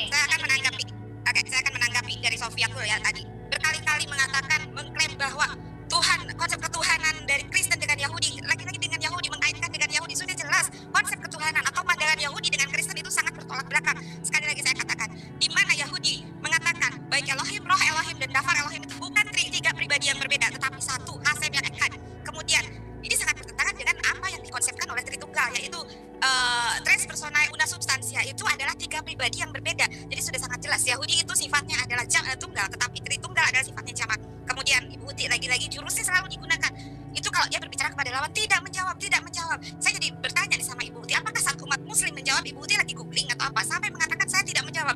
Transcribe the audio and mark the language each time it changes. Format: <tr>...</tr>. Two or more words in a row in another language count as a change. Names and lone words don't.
<id>Saya akan menanggapi dari Sofia dulu ya tadi. Berkali-kali mengklaim bahwa konsep ketuhanan dari Kristen dengan Yahudi, lagi-lagi dengan Yahudi, mengaitkan dengan Yahudi, sudah jelas konsep ketuhanan atau pandangan Yahudi dengan Kristen itu sangat bertolak belakang. Sekali lagi saya katakan, di mana Yahudi mengatakan baik Elohim, Roh Elohim dan Dafar Elohim itu bukan tiga pribadi yang berbeda, tetapi satu, Hasem yang Echad. Kemudian ini sangat bertentangan dengan apa yang dikonsepkan oleh Tritunggal, yaitu</id> <la>tres personae una substantia</la> <id>itu adalah tiga pribadi yang berbeda. Jadi sudah sangat jelas Yahudi itu sifatnya adalah tunggal, tetapi Tritunggal adalah sifatnya jamak. Kemudian Ibu Uti lagi-lagi jurusnya selalu digunakan. Itu kalau dia berbicara kepada lawan tidak menjawab. Saya jadi bertanya nih sama Ibu Uti, apakah saat umat Muslim menjawab Ibu Uti lagi googling atau apa sampai mengatakan saya tidak menjawab.</id>